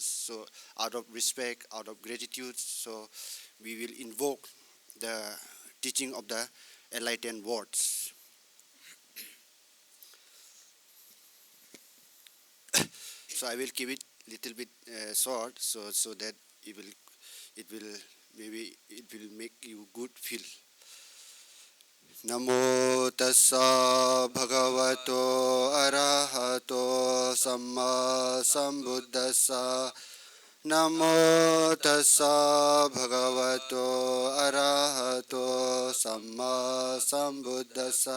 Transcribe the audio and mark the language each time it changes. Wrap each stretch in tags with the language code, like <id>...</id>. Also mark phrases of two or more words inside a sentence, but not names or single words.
<en>So out of respect, out of gratitude, so we will invoke the teaching of the enlightened words. So I will keep it little bit short, so that it will make you good feel.</en> <pi>Namo tassa bhagavato arahato samma sambuddhassa. Namo tassa bhagavato arahato samma sambuddhassa.</pi>